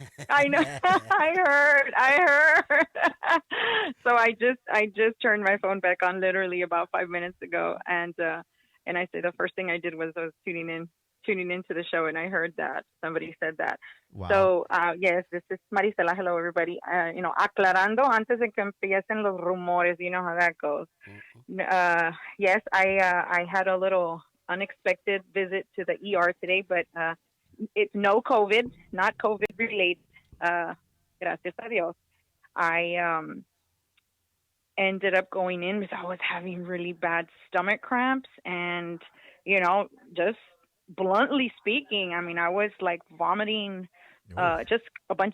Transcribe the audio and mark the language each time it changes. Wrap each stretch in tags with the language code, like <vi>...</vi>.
<en>I know. I heard. So I just turned my phone back on literally about 5 minutes ago, and I said the first thing I did was I was tuning into the show, and I heard that somebody said that. Wow. So yes, this is Marisela. Hello, everybody.</en> <es>Aclarando antes de que empiecen los rumores.</es> <en>You know how that goes. Yes, I had a little unexpected visit to the ER today, but it's no COVID, not COVID related.</en> <es>Gracias a Dios.</es> <en>I ended up going in because I was having really bad stomach cramps, and just bluntly speaking, I mean, I was like vomiting. Just a bunch.</en>